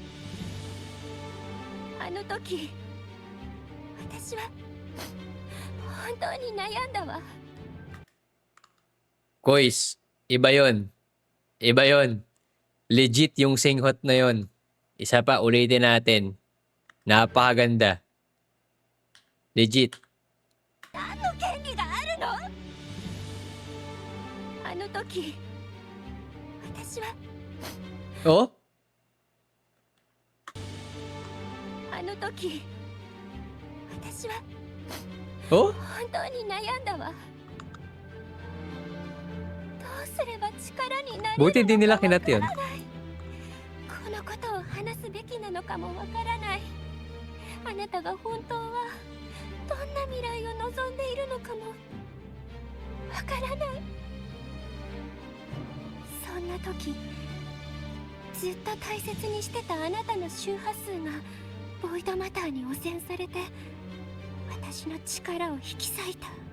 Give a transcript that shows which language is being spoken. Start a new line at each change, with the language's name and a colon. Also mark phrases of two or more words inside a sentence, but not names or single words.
Japanese: あの時私は本当に悩んだわ。
Filipino: Guys, iba yon. Iba yon. Legit yung singhot na yon. Isa pa, ulitin natin. Napakaganda. Legit.
Japanese: 何の権利があるの？あの時私は Oh? あの時私は Oh? 本当に悩んだわ。どうすれば力になれるのか
Filipino: Buti din nila kinat yun.
Japanese: このことを話すべきなのかもわからない。あなたが本当はどんな未来を望んでいるのかもわからない。そんな時ずっと大切にしてたあなたの周波数がボイドマターに汚染されて、私の力を引き裂いた。